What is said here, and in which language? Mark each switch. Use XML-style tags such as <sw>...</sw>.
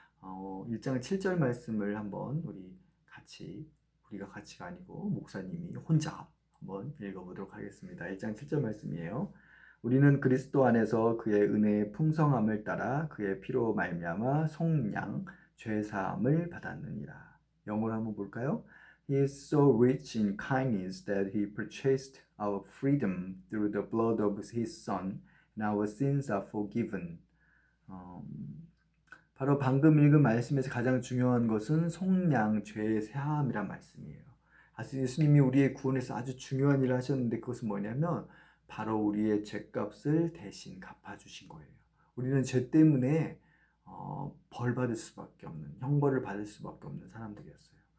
<ko>1장 7절 말씀을 한번 우리가 같이가 아니고 목사님이 혼자 한번 읽어보도록 하겠습니다. 1장 7절 말씀이에요. 우리는 그리스도 안에서 그의 은혜의 풍성함을 따라 그의 피로 말미암아 속량 죄 사함을 받았느니라. 영어로 한번 볼까요?</ko> <en>He is so rich in kindness that he purchased our freedom through the blood of his son, and our sins are forgiven.</en> <ko>바로 방금 읽은 말씀에서 가장 중요한 것은 속량 죄의 사함이란 말씀이에요. 예수님이 우리의 구원에서 아주 중요한 일을 하셨는데 그것은 뭐냐면 바로 우리의 죄값을 대신 갚아주신 거예요. 우리는 죄 때문에 벌 받을 수밖에 없는 형벌을 받을 수밖에 없는 사람들이었어요.</ko>